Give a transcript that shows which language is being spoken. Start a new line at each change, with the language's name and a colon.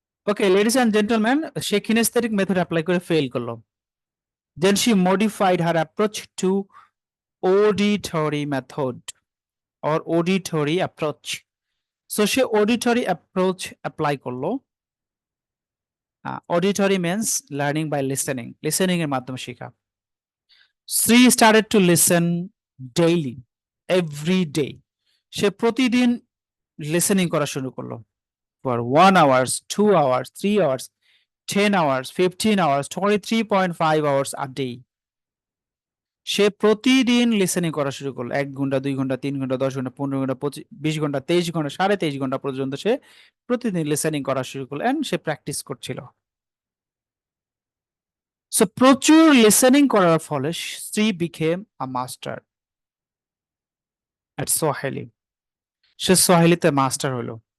English: okay ladies and gentleman,
Bangla: say কিনেস্থেটিক method apply করে fail করলো।
English: Then she modified her approach to auditory method or auditory approach.
Bangla: So say auditory approach apply করলো।
English: auditory means learning by listening, listening
Bangla: এর মাধ্যমে শেখা।
English: She started to listen daily, every day.
Bangla: সে প্রতিদিন listening করা শুরু করলো।
English: For 1 hours, 2 hours, 3 hours, 10 hours, 15 hours, 23.5 hours a day.
Bangla: সে প্রতিদিন listening করা শুরু করলো। 1 ঘন্টা, 2 ঘন্টা, 3 ঘন্টা, 10 ঘন্টা, 15 ঘন্টা, 20 ঘন্টা, 23 ঘন্টা, 23.5 ঘন্টা পর্যন্ত সে প্রতিদিন লিসেনিং করা শুরু করলো এন্ড সে প্র্যাকটিস করছিল। সো প্রচুর লিসেনিং করার ফলে Shri
English: became a master at Swahili,
Bangla: say সোয়াহিলিতে master হলো।